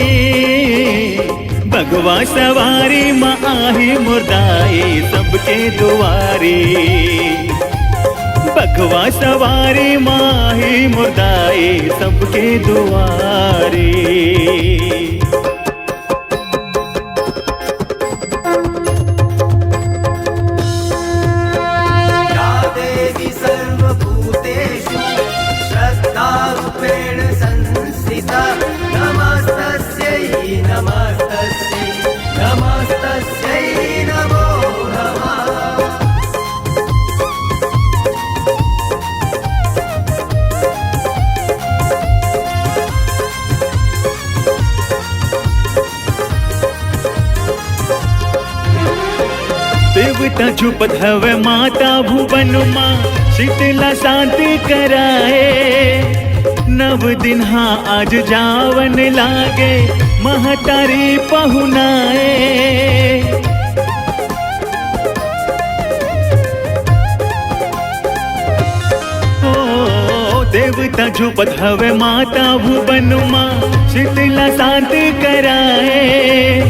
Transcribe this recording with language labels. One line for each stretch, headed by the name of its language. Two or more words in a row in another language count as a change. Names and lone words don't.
Chhattisgarhi: भगवा सवारी माँ आही मुर्दाई सबके दुआरी, भगवा सवारी माँ ही मुर्दाई सबके दुआरी।
Sanskrit: या देवी सर्वभूतेषु श्रद्धारूपेण संस्थिता। नमस्तस्यै नमस्तस्यै नमस्तस्यै नमो नमः।
Chhattisgarhi: देवता झुपत हवे माता भुवन माँ, शीतला शांति कराए। नव दिन हाँ आज जावन लागे, महतारी पहुनाए। ओ देवता झुपत हवे माता भुवन माँ, शीतला शांति कराए।